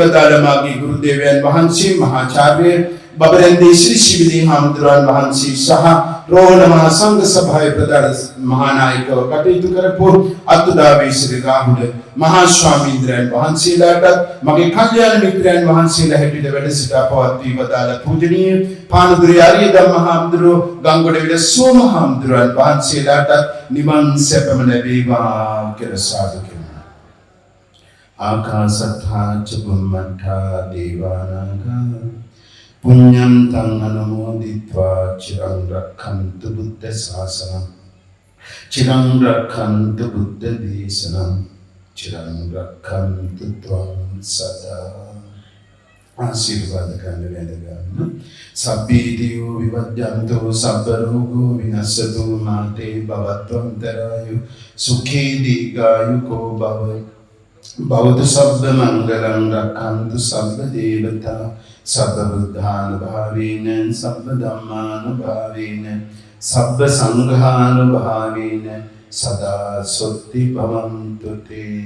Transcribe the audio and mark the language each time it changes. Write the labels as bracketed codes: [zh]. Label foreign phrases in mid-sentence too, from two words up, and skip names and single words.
[si] වදාළ මාගේ ගුරු දේවයන් වහන්සේ මහාචාර්ය බබරන්දේ ශ්‍රී ශිවිලි හාමුදුරන් වහන්සේ සහ රෝහණ මහා සංඝ සභාවේ ප්‍රධාන මහානායකව කටයුතු කරපු අතුදාවේ ශ්‍රී ගාහුල මහා ස්වාමීන්ද්‍රයන් වහන්සේලාට මගේ කල්යාණ මිත්‍රයන් වහන්සේලා හැටියට වැඩ සිට අපවත් වී වදාළ පූජනීය පානදුරේ ආර්ය ධම්ම හාමුදුරුවෝ ගංගොඩවිල සෝම හාමුදුරන් වහන්සේලාට නිවන් සැපම ලැබේවා කියලා සාදු කරමු. [pi] ආකාසත්තා ච බුම්මත්තා දේවානාගා පුඤ්ඤං තං අනුමෝදිत्वा චිරං රක්ඛන්තු බුද්ධ ශාසනං චිරං රක්ඛන්තු බුද්ධ දේශනං චිරං රක්ඛන්තු ත්වං සදා. [si] ආශිර්වාද කරන්න වැඩගන්න. [pi] සබ්බීතියෝ විවජ්ජන්තෝ සබ්බ රෝගෝ විනස්සතු මාතේ භවත්වන්තරායු සුඛී දීඝායුකෝ භව බෞද්ධ සබ්බ මංගලං රක්ඛන්තු සබ්බ දේවතා සබ්බ බුද්ධානුභාවේන සබ්බ ධම්මානුභාවේන සබ්බ සංඝානුභාවේන සදා සොත්ති භවන්තු තේ.